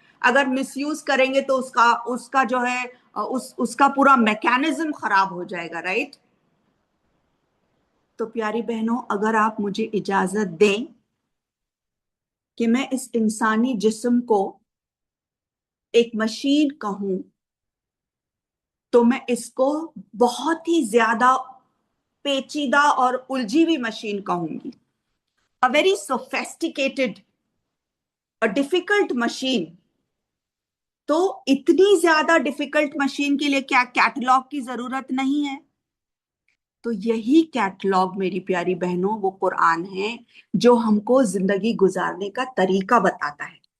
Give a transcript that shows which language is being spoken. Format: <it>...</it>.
<ur>اگر مس یوز کریں گے تو اس کا جو ہے اس کا پورا میکانزم خراب ہو جائے گا, رائٹ؟ تو پیاری بہنوں, اگر آپ مجھے اجازت دیں کہ میں اس انسانی جسم کو ایک مشین کہوں, تو میں اس کو بہت ہی زیادہ پیچیدہ اور الجھی ہوئی مشین کہوں گی.</ur> <en>A very sophisticated, a difficult machine.</en> <ur>تو اتنی زیادہ ڈیفیکلٹ مشین کے لیے کیا کیٹلاگ کی ضرورت نہیں ہے؟ تو یہی کیٹلاگ میری پیاری بہنوں وہ قرآن ہے جو ہم کو زندگی گزارنے کا طریقہ بتاتا ہے.</ur>